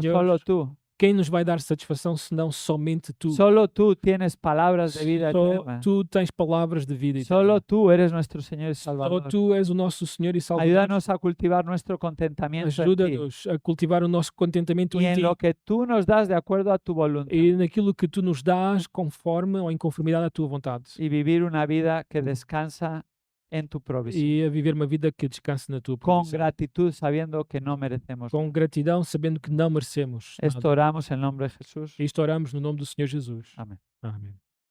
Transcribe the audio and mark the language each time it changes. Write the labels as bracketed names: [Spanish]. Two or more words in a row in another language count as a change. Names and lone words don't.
[Spanish] Señor, solo tú? [Portuguese] Quem nos vai dar satisfação se não somente tu? [Spanish] Solo tú tienes palabras de vida [Portuguese] Só [Spanish] eterna. [Portuguese] tu tens palavras de vida [Spanish] Solo [Portuguese] eterna. [Spanish] tú eres nuestro Señor y [Portuguese] Só [Spanish] Salvador. [Portuguese] tu és o nosso Senhor e Salvador. [Spanish] Ayúdanos a cultivar nuestro contentamiento en ti [Portuguese] Ajuda-nos a cultivar o nosso contentamento [Spanish] y [Portuguese] em [Spanish] en [Portuguese] ti [Spanish] lo que tú nos das de acuerdo a tu voluntad [Portuguese] e naquilo que tu nos dás conforme ou em conformidade à tua vontade. [Spanish] y vivir una vida que descansa en tu provisión. [Portuguese] E a viver uma vida que descanse na tua [Spanish] Con [Portuguese] provisão. [Spanish] gratitud, sabiendo que no merecemos. [Portuguese] Com gratidão, sabendo que não merecemos [Spanish] Esto [Portuguese] nada. [Spanish] oramos en nombre de Jesús. [Portuguese] E isto oramos no nome do Senhor Jesus. [Spanish] Amén. [Portuguese] Amém.